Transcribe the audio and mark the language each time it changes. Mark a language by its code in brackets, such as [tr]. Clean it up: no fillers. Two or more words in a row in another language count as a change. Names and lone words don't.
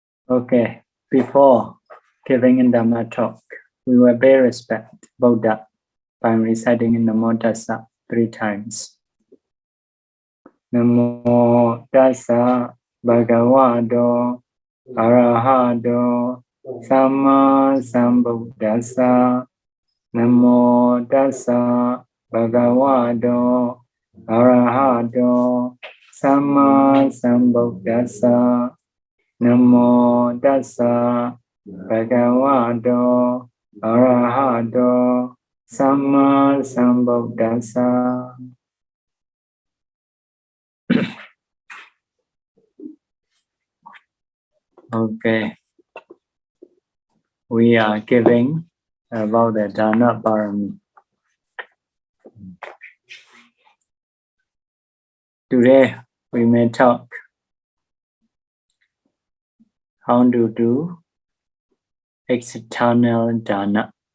[en] Okay, before giving in Dhamma talk, we will pay respect Buddha by reciting in [pi] Namo Tassa [en] 3 times. [pi] Namo Tassa Bhagavato Arahato Samma Sambuddhassa. Namo Tassa Bhagavato Arahato Samma Sambuddhassa. Namo Tassa Bhagavato Arahato Samma Sambuddhassa. [en] Okay, we are giving about the [pi] Dana Pāramī. [en] Today we may talk how to do external dana.